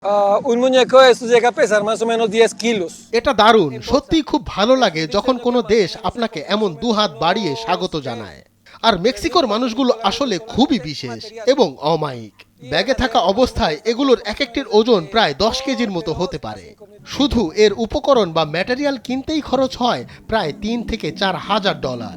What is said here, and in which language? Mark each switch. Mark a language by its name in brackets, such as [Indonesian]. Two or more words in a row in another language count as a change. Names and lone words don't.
[Spanish] Un muñeco de estos llega a pesar más o menos 10 kilos. [Bangla] এটা দারুণ, সত্যিই খুব ভালো লাগে যখন কোনো দেশ আপনাকে এমন দুহাত বাড়িয়ে স্বাগত জানায়। আর মেক্সিকোর মানুষগুলো আসলে খুবই বিশেষ এবং অমায়িক। ব্যাগে থাকা অবস্থায় এগুলোর এক একটির ওজন প্রায় 10 কেজির মতো হতে পারে। শুধু এর উপকরণ বা ম্যাটেরিয়াল কিনতেই খরচ হয় প্রায় 3 থেকে 4 হাজার ডলার।